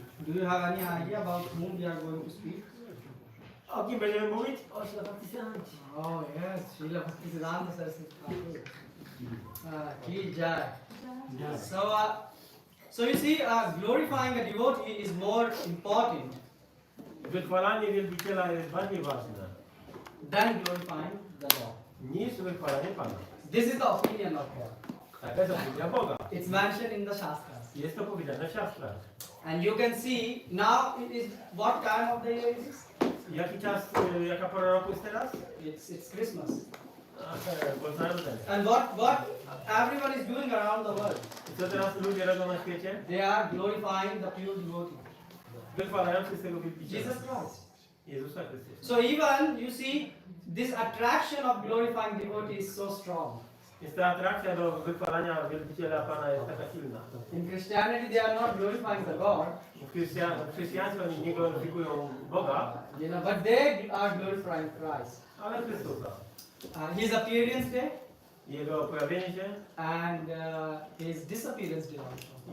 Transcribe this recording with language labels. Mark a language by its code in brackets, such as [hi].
[en] Do you have any idea about whom we are going to speak? [pl] O kim będziemy mówić? O Srila Bhaktisiddhancie. [en] Oh yes, Srila Bhaktisiddhanta Sarasvati Thakura. cz. So you see, glorifying a devotee is more important [pl] Wychwalanie wielbiciela jest bardziej ważne [en] than glorifying the Lord. [pl] niż wychwalanie Pana. [en] This is the opinion of God. [pl] Taka jest opinia Boga. [en] It's mentioned in the Shastras. [pl] Jest to powiedziane w siastrach. [en] And you can see now it is what time of the year is this? [pl] Jaki czas, jaka pora roku jest teraz? [en] It's Christmas. [pl] Boże Narodzenie. [en] And what everyone is doing around the world? [pl] I co teraz ludzie robią na świecie? [en] They are glorifying the pure devotee, [pl] Wychwalają czystego wielbiciela. [en] Jesus Christ. [pl] Jezusa Chrystusa. [en] So even you see this attraction of glorifying devotee is so strong. [pl] Więc ta atrakcja do wychwalania wielbiciela Pana jest taka silna. [en] In Christianity they are not glorifying the God, [pl] W chrześcijaństwie oni nie gloryfikują Boga, [en] but they are glorifying Christ. [pl] ale Chrystusa. [en] His appearance day [pl] Jego pojawienie się [en] and his disappearance day also.